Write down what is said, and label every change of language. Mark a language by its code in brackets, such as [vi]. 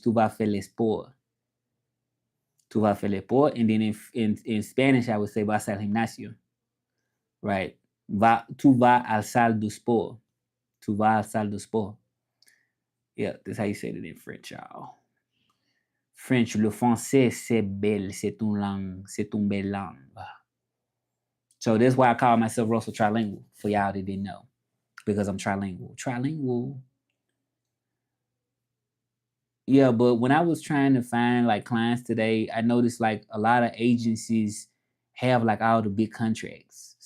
[fr] Tu vas faire le sport. Tu vas faire le sport. [en] And then in Spanish, I would say [es] vas al gimnasio. [en] Right. [fr] Tu vas al salle du sport. Tu vas al salle du sport. [en] Yeah, that's how you say it in French, y'all. [fr] French, le français, c'est belle, c'est une belle langue. [en] So that's why I call myself Russell Trilingual, for y'all that didn't know, because I'm trilingual. Trilingual. Yeah, but when I was trying to find like clients today, I noticed like a lot of agencies have like all the big contracts.